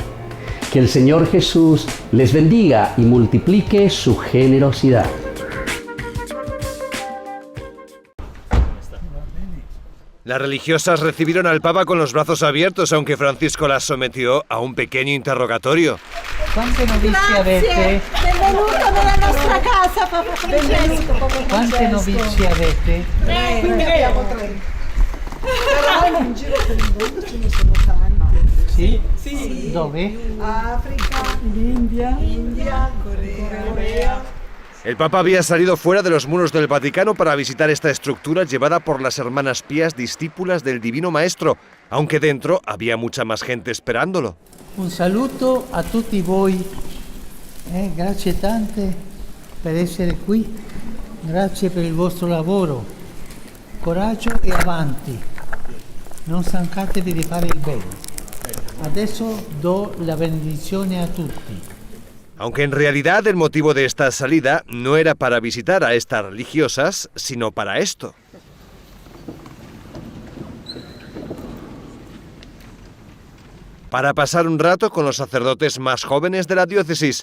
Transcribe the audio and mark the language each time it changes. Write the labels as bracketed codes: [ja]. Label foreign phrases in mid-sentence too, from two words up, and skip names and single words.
[es] Que el Señor Jesús les bendiga y multiplique su generosidad. Las religiosas recibieron al Papa con los brazos abiertos, aunque Francisco las sometió a un pequeño interrogatorio. [it] Quante novizie avete? Benvenuto nella nostra casa, Papa Francesco. Quante novizie avete? Tre. Però in giro per il mondo ce ne sono tanti. Sì? Sì. Dove? Africa, India, Corea. [es] El Papa había salido fuera de los muros del Vaticano para visitar esta estructura llevada por las hermanas pías discípulas del Divino Maestro, aunque dentro había mucha más gente esperándolo. [it] Un saluto a tutti voi. Grazie tante per essere qui. Grazie per il vostro lavoro. Coraggio e avanti. Non stancatevi di fare il bene. Adesso do la benedizione a tutti. [es] Aunque en realidad el motivo de esta salida no era para visitar a estas religiosas, sino para esto. Para pasar un rato con los sacerdotes más jóvenes de la diócesis.